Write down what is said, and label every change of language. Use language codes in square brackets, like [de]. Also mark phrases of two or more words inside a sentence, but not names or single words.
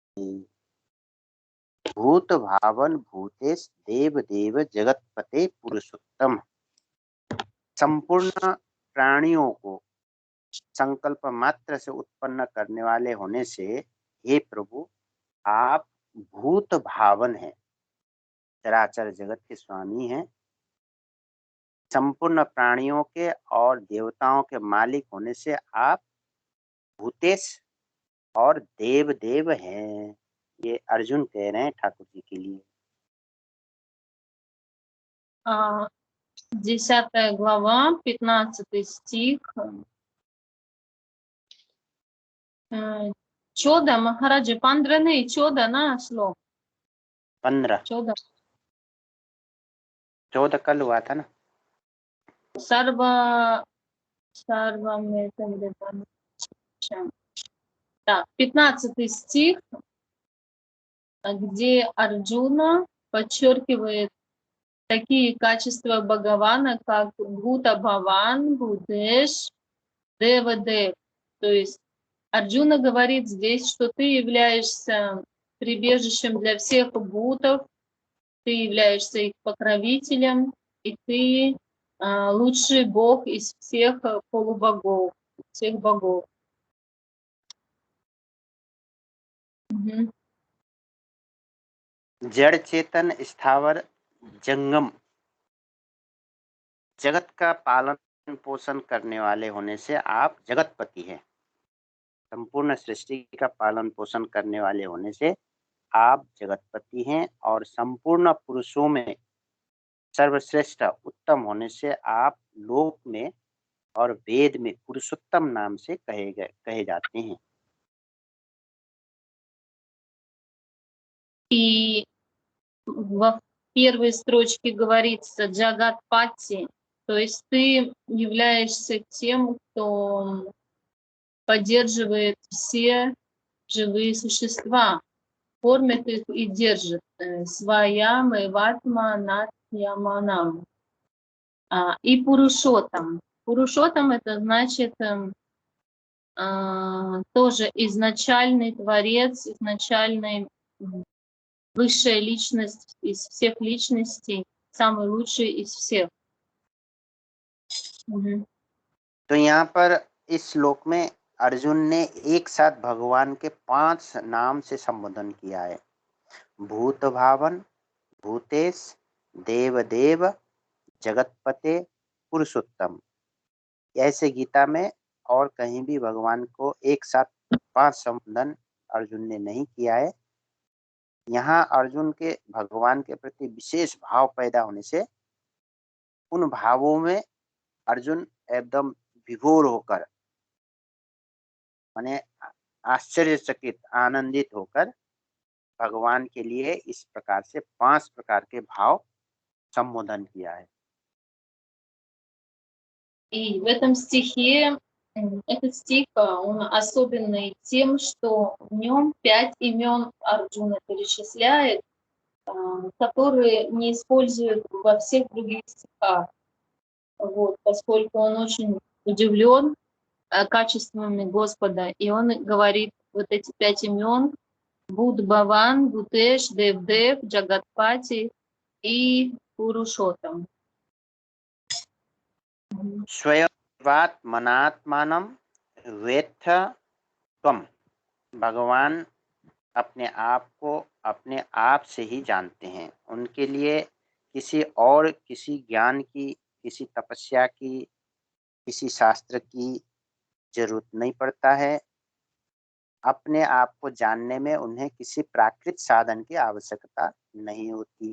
[sa] भूत भावन भूतेश देव देव जगतपते पुरुषोत्तम। [hi] संपूर्ण प्राणियों को संकल्प मात्र से उत्पन्न करने वाले होने से हे प्रभु आप भूत भावन हैं, चराचर जगत के स्वामी हैं। संपूर्ण प्राणियों के और देवताओं के मालिक होने से आप भूतेश और देव देव हैं। ये अर्जुन कह रहे हैं ठाकुर जी के लिए। [ru] 10 глава, 15 стих. [hi] चौदह महाराज 15 नहीं 14 ना श्लोक 15 14 कल हुआ था ना। सर्व में [ru] 15 стих, где Арджуна подчеркивает такие качества Бхагавана, как Бхута Бхаван, Бхутеш, Дева Дев. То есть Арджуна говорит здесь, что ты являешься прибежищем для всех бхутов, ты являешься их покровителем, и ты лучший бог из всех полубогов, всех богов. [hi] जड़ चेतन स्थावर जंगम जगत का पालन पोषण करने वाले होने से आप जगतपति हैं। संपूर्ण सृष्टि का पालन पोषण करने वाले होने से आप जगतपति हैं और संपूर्ण पुरुषों में सर्वश्रेष्ठ उत्तम होने से आप लोक में और वेद में पुरुषोत्तम नाम से कहे जाते हैं। [ru] И во первой строчке говорится Джагатпати, то есть ты являешься тем, кто поддерживает все живые существа, кормит их и держит. [sa] स्वयम् इ वात्मा नात्यमानम्. [ru] И Пурушотам. Пурушотам это значит тоже изначальный творец, изначальный высшая личность из всех личностей, самый лучший из всех. [hi] तो यहाँ पर इस श्लोक में अर्जुन ने एक साथ भगवान के 5 नाम से संबोधन किया है। भूत भावन, भूतेश, देव देव, जगतपते, पुरुषोत्तम। ऐसे गीता में और कहीं भी भगवान को एक साथ 5 संबोधन अर्जुन ने नहीं किया है। यहाँ अर्जुन के भगवान के प्रति विशेष भाव पैदा होने से उन भावों में अर्जुन एकदम विभोर होकर माने आश्चर्यचकित आनंदित होकर भगवान के लिए इस प्रकार से 5 प्रकार के भाव संबोधन किया है। [ru] И в этом стихе, этот стих, он особенный тем, что в нем 5 имен Арджуна перечисляет, которые не используют во всех других стихах. Вот, поскольку он очень удивлен качествами Господа, и он говорит вот эти 5 имен: Буд Баван, Бутеш, Дев Дев, Джагатпати и Пурушотам. [sa] स्वयं मनात्मानम वेत्थ त्वम। [hi] भगवान अपने आप को अपने आप से ही जानते हैं। उनके लिए किसी और किसी ज्ञान की, किसी तपस्या की, किसी शास्त्र की जरूरत नहीं पड़ता है। अपने आप को जानने में उन्हें किसी प्राकृत साधन की आवश्यकता नहीं होती।